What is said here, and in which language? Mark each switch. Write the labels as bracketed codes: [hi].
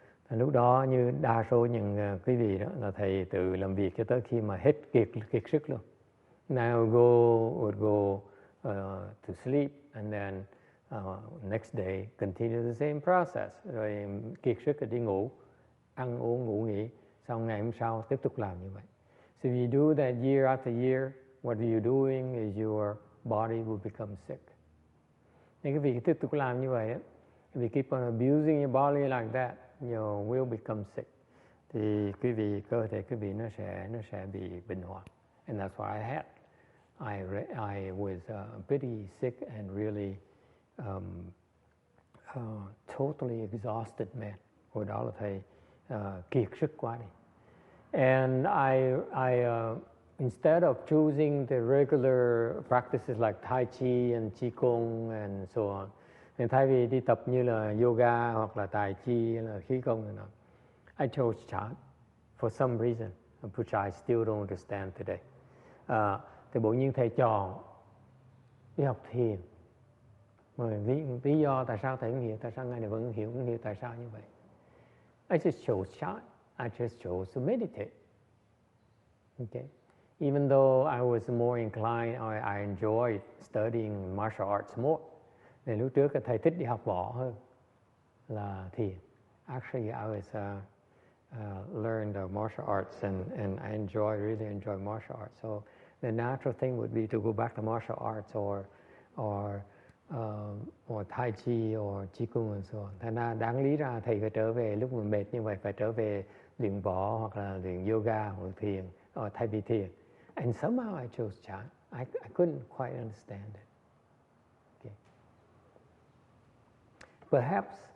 [vi] Lúc đó như đa số những quý vị đó là thầy tự làm việc cho tới khi mà hết kiệt sức luôn. [en] Now would go to sleep and then next day continue the same process. [vi] Rồi kiệt sức rồi đi ngủ, ăn uống ngủ nghỉ, xong ngày hôm sau tiếp tục làm như vậy. [en] So if you do that year after year, what you're doing is your body will become sick. [vi] Nên cái việc tiếp tục làm như vậy, [en] if you keep on abusing your body like that, you will become sick. [vi] Thì cơ thể quý vị nó sẽ bị bệnh hoạn. [en] And that's what I had. I was pretty sick and really totally exhausted man. [vi] Hồi đó là thầy kiệt sức quá đi. [en] And I instead of choosing the regular practices like Tai Chi and Qigong and so on, [vi] nên thay vì đi tập như là yoga hoặc là Tai Chi hay là khí công này nọ, [en] I chose Chan for some reason, which I still don't understand today. [vi] Thì bỗng nhiên thầy chọn đi học thiền. Lý do tại sao thầy không hiểu, tại sao ngài này vẫn không hiểu tại sao như vậy. [en] I just chose Chan. I just chose to meditate. Okay. Even though I was more inclined, I enjoyed studying martial arts more. [vi] Nên lúc trước thầy thích đi học võ hơn là thiền. [en] Actually, I was learned martial arts and I really enjoy martial arts. So the natural thing would be to go back to martial arts or Tai Chi or Qigong and so on. [vi] Thành ra đáng lý ra thầy phải trở về lúc mà mệt như vậy, phải trở về luyện võ hoặc là luyện yoga hoặc thiền or thay vì thiền. [en] And somehow I chose Chan. I couldn't quite understand it. Okay. Perhaps